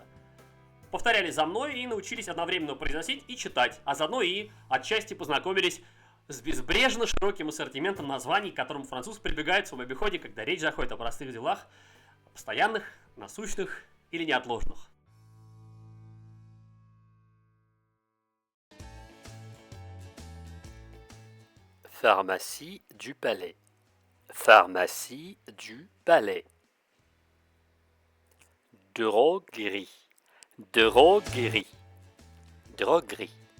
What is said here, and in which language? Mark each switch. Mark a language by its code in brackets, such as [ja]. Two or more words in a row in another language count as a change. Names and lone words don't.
[ru] Повторяли за мной и научились одновременно произносить и читать, а заодно и отчасти познакомились с безбрежно широким ассортиментом названий, к которым француз прибегает в своем обиходе, когда речь заходит о простых делах, постоянных, насущных или неотложных. [fr] Pharmacie du Palais. Pharmacie du Palais. Droguerie. Droguerie. Droguerie.